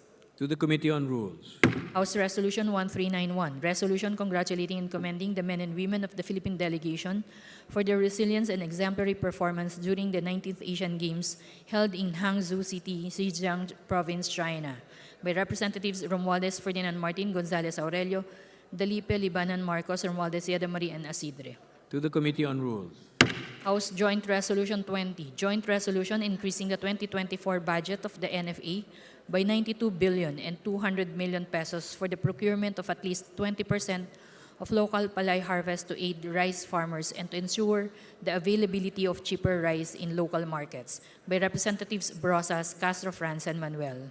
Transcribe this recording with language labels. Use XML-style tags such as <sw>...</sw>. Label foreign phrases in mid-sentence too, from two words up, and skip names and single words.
<en>To the Committee on Rules. House Resolution 1391, resolution congratulating and commending the men and women of the Philippine delegation for their resilience and exemplary performance during the 19th Asian Games held in Hangzhou City, Zhejiang Province, China, by Representatives Romualdez Ferdinand Martin, Gonzales Aurelio, Dalipe, Libanan Marcos, Romualdez Yadamari, and Asidre. To the Committee on Rules. House Joint Resolution 20, joint resolution increasing the 2024 budget of the NFA by 92 billion and 200 million pesos for the procurement of at least 20% of local palay harvest to aid rice farmers and to ensure the availability of cheaper rice in local markets by Representatives Brosas, Castro Franz, and Manuel.</en>